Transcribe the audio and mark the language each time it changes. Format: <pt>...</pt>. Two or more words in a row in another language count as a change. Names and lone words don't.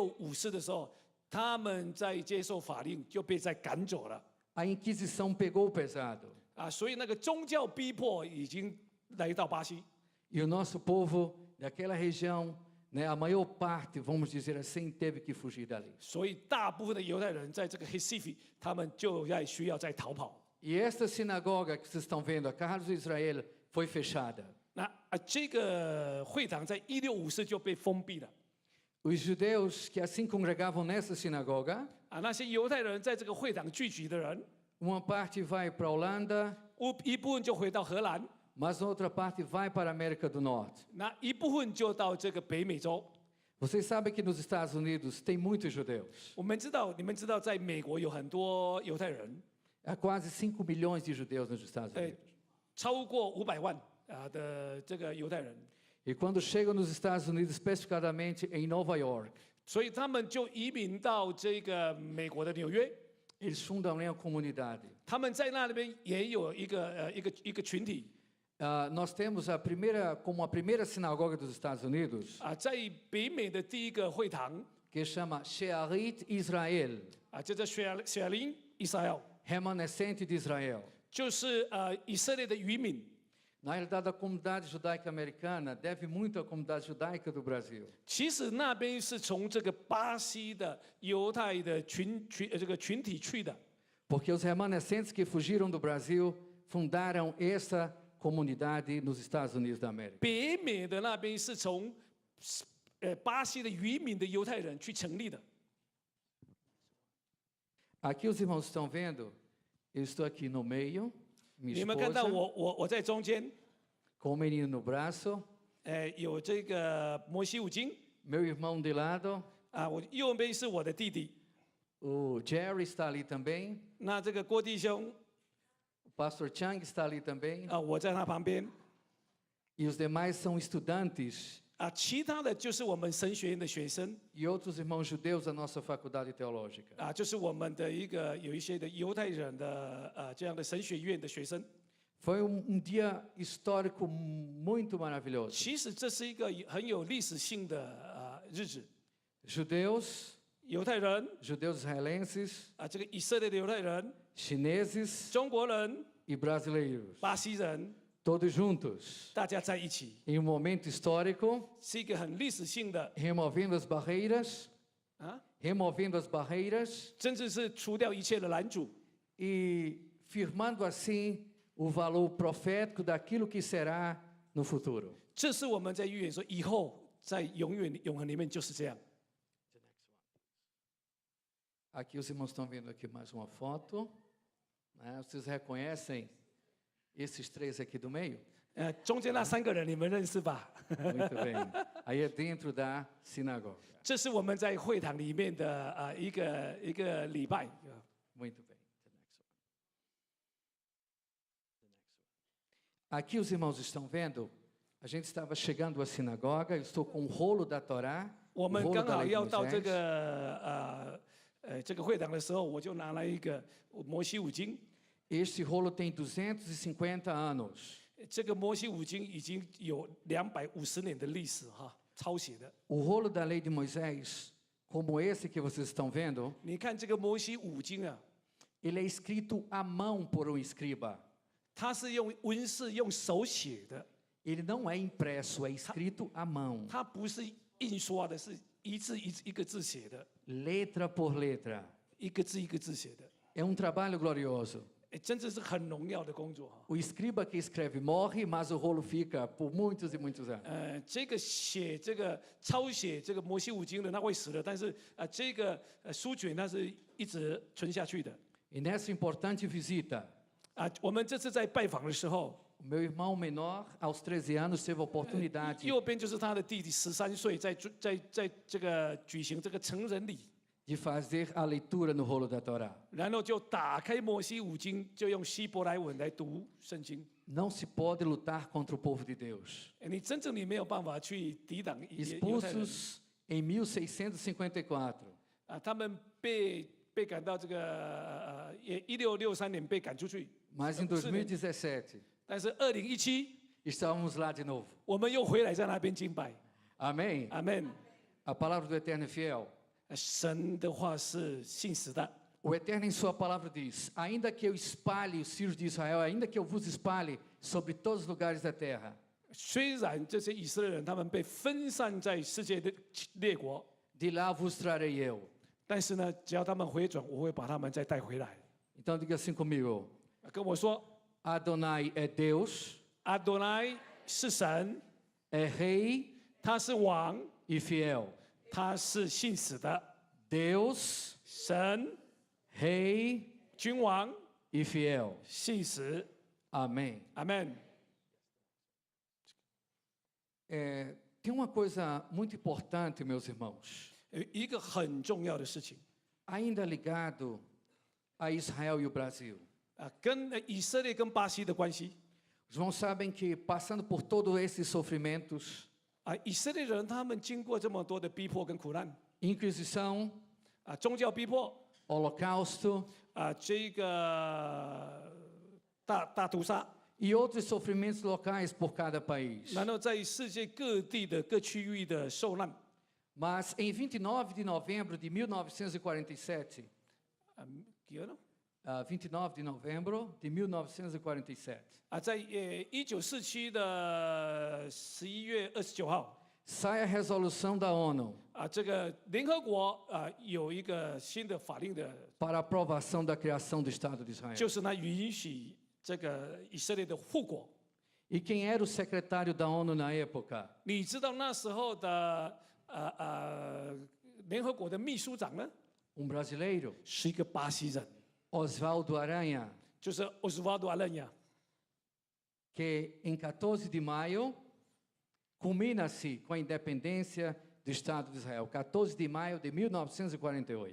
<zh>就是说，在1654的时候， 他们在接受法令就被再赶走了</zh> <pt>A Inquisição pegou pesado.</pt> <zh>啊，所以那个宗教逼迫已经来到巴西。</zh> <pt>E o nosso povo daquela região, né, a maior parte, vamos dizer assim, teve que fugir dali.</pt> <zh>所以大部分的犹太人在这个 Recife，他们就需要再逃跑。</zh> <pt>E esta sinagoga que vocês estão vendo, a Carlos de Israel, foi fechada.</pt> <zh>那这个会堂在1654就被封闭了</zh> <pt>Os judeus que assim congregavam nessa sinagoga,</pt> <zh>啊，那些犹太人在这个会堂聚集的人，</zh> <pt>uma parte vai para a Holanda,</pt> <zh>一部分就回到荷兰，</zh> <pt>mas outra parte vai para a América do Norte.</pt> <zh>那一部分就到这个北美洲。</zh> <pt>Vocês sabem que nos Estados Unidos tem muitos judeus.</pt> <zh>我们知道，你们知道，在美国有很多犹太人，</zh> <pt>Há quase 5 milhões de judeus nos Estados Unidos.</pt> <zh>超过500万啊的这个犹太人，</zh> <pt>E quando chegam nos Estados Unidos, especificadamente em Nova York,</pt> <zh>所以他们就移民到这个美国的纽约。</zh> <pt>eles fundam ali a comunidade.</pt> <zh>他们在那边也有一个群体</zh> <pt>Nós temos como a primeira sinagoga dos Estados Unidos,</pt> <zh>啊，在北美的第一个会堂</zh> <pt>que chama Shearit Israel,</pt> <zh>啊，叫做雪林 Israel，</zh> <pt>remanescente de Israel.</pt> <zh>就是以色列的渔民。</zh> <pt>Na realidade, a comunidade judaica americana deve muito à comunidade judaica do Brasil.</pt> <zh>其实那边是从这个巴西的犹太的这个群体去的，</zh> <pt>Porque os remanescentes que fugiram do Brasil fundaram essa comunidade nos Estados Unidos da América.</pt> <zh>北美的那边是从巴西的渔民的犹太人去成立的。</zh> <pt>Aqui os irmãos estão vendo, eu estou aqui no meio, minha</pt> <zh>你们看到</zh> <pt>esposa,</pt> <zh>我在中间，</zh> <pt>com o menino no braço,</pt> <zh>有这个摩西五经</zh> <pt>meu irmão de lado,</pt> <zh>啊，我右边是我的弟弟，</zh> <pt>o Jerry está ali também,</pt> <zh>那这个郭弟兄</zh> <pt>o pastor Chang está ali também,</pt> <zh>啊，我在他旁边</zh> <pt>e os demais são estudantes</pt> <zh>啊，其他的就是我们神学院的学生</zh> <pt>e outros irmãos judeus da nossa faculdade teológica.</pt> <zh>啊，就是我们的有一些的犹太人的这样的神学院的学生。</zh> <pt>Foi dia histórico muito maravilhoso.</pt> <zh>其实这是一个很有历史性的日子，</zh> <pt>Judeus,</pt> <zh>犹太人</zh> <pt>judeus israelenses,</pt> <zh>啊，这个以色列的犹太人、</zh> <pt>chineses</pt> <zh>中国人、</zh> <pt>e brasileiros,</pt> <zh>巴西人，</zh> <pt>todos juntos,</pt> <zh>大家在一起，</zh> <pt>em um momento histórico,</pt> <zh>是一个很历史性的</zh> <pt>removendo as barreiras, 啊， removendo as barreiras</pt> <zh>甚至是除掉一切的拦阻，</zh> <pt>e firmando assim o valor profético daquilo que será no futuro.</pt> <zh>这是我们在预言说以后在永恒里面就是这样。</zh> <pt>Aqui os irmãos estão vendo aqui mais uma foto. Né? Vocês reconhecem esses três aqui do meio?</pt> <zh>中间那3个人你们认识吧？</zh> <pt>Muito bem. Aí é dentro da sinagoga.</pt> <zh>这是我们在会堂里面的一个礼拜。</zh> <pt>Muito bem. Aqui os irmãos estão vendo, a gente estava chegando à sinagoga, eu estou com o rolo da Torá,</pt> <zh>我</zh> <pt>o</pt> <zh>们</zh> <pt>rolo</pt> <zh>刚</zh> <pt>da</pt> <zh>好</zh> <pt>lei de</pt> <zh>要到这</zh> <pt>Moisés.</pt> <zh>个这个会堂的时候，我就拿了一个摩西五经。</zh> <pt>Este rolo tem 250 anos.</pt> <zh>这个摩西五经已经有250年的历史哈，抄写的。</zh> <pt>O rolo da lei de Moisés, como esse que vocês estão vendo,</pt> <zh>你看这个摩西五经啊，</zh> <pt>ele é escrito à mão por um escriba.</pt> <zh>它是用文字用手写的，</zh> <pt>Ele não é impresso, é escrito à mão,</pt> <zh>它不是印刷的，是一字一个字写的，</zh> <pt>letra por letra.</pt> <zh>一个字一个字写的。</zh> <pt>É um trabalho glorioso.</pt> <zh>真的是很荣耀的工作哈。</zh> <pt>O escriba que escreve morre, mas o rolo fica por muitos e muitos anos.</pt> <zh>这个抄写这个摩西五经的，那会死的，但是这个书卷那是一直存下去的。</zh> <pt>E nessa importante visita,</pt> <zh>我们这次在拜访的时候，</zh> <pt>o meu irmão menor, aos 13 anos, teve a oportunidade</pt> <zh>右边就是他的弟弟13岁，在这个举行这个成人礼，</zh> <pt>de fazer a leitura no rolo da Torá.</pt> <zh>然后就打开摩西五经，就用希伯来文来读圣经。</zh> <pt>Não se pode lutar contra o povo de Deus.</pt> <zh>你真正你没有办法去抵挡犹太人</zh> <pt>Expulsos em 1654,</pt> <zh>他们被赶到这个1663年被赶出去，</zh> <pt>mas em 2017,</pt> <zh>但是2017</zh> <pt>estávamos lá de novo.</pt> <zh>我们又回来在那边敬拜，</zh> <pt>Amém?</pt> <zh>阿门。</zh> <pt>A palavra do Eterno é fiel.</pt> <zh>神的话是信实的。</zh> <pt>O Eterno em sua palavra diz: ainda que eu espalhe os filhos de Israel, ainda que eu vos espalhe sobre todos os lugares da terra,</pt> <zh>虽然这些以色列人他们被分散在世界的列国，</zh> <pt>de lá vos trarei eu.</pt> <zh>但是呢，只要他们回转，我会把他们再带回来。</zh> <pt>Então diga assim comigo:</pt> <zh>跟我说，</zh> <pt>Adonai é Deus,</pt> <zh>阿多乃是神，</zh> <pt>é Rei</pt> <zh>他是王，</zh> <pt>e fiel.</pt> <zh>他是信实的</zh> <pt>Deus,</pt> <zh>神，</zh> <pt>Rei</pt> <zh>君王，</zh> <pt>e fiel.</pt> <zh>信实。</zh> <pt>Amém.</pt> <zh>阿门。</zh> <pt>Tem uma coisa muito importante, meus irmãos,</pt> <zh>有一个很重要的事情</zh> <pt>ainda ligado a Israel e o Brasil.</pt> <zh>啊，跟以色列跟巴西的关系</zh> <pt>Os irmãos sabem que, passando por todos esses sofrimentos,</pt> <zh>啊，以色列人他们经过这么多的逼迫跟苦难</zh> <pt>Inquisição,</pt> <zh>啊，宗教逼迫</zh> <pt>Holocausto</pt> <zh>啊，这个大屠杀，</zh> <pt>e outros sofrimentos locais por cada país.</pt> <zh>然后在世界各地的各区域的受难</zh> <pt>Mas em 29 de novembro de 1947,</pt> <zh>啊，几呢？</zh> <pt>29 de novembro de 1947,</pt> <zh>啊，在1947的11月29号</zh> <pt>sai a resolução da ONU</pt> <zh>啊，这个联合国啊有一个新的法令的，</zh> <pt>para a aprovação da criação do Estado de Israel.</pt> <zh>就是呢允许这个以色列的护国。</zh> <pt>E quem era o secretário da ONU na época?</pt> <zh>你知道那时候的联合国的秘书长呢，</zh> <pt>Brasileiro,</pt> <zh>是一个巴西人，</zh> <pt>Oswaldo Aranha,</pt> <zh>就是 Oswaldo Aranha。</zh> <pt>que em 14 de maio culmina-se com a independência do Estado de Israel, 14 de maio de 1948.</pt>